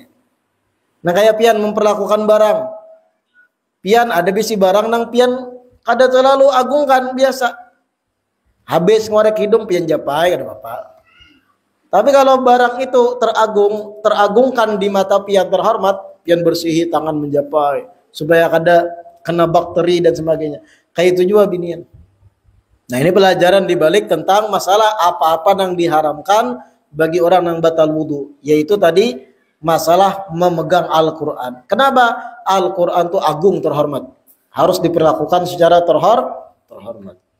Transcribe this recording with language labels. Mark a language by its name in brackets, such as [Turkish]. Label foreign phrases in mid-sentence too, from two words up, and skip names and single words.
[Banjar] Nah kayak pian memperlakukan barang, pian ada bisi barang nang pian kada terlalu agungkan biasa, habis ngorek hidung pian japai kada apa. Tapi kalau barang itu teragungkan di mata pian terhormat, pian bersihi tangan menjapai supaya kada kena bakteri dan sebagainya. Kayak itu juga binian. [Indonesian] Nah ini pelajaran dibalik tentang masalah apa-apa yang diharamkan bagi orang yang batal wudu, yaitu tadi masalah memegang Al-Quran. Kenapa? Al-Quran itu agung, terhormat, harus diperlakukan secara terhormat.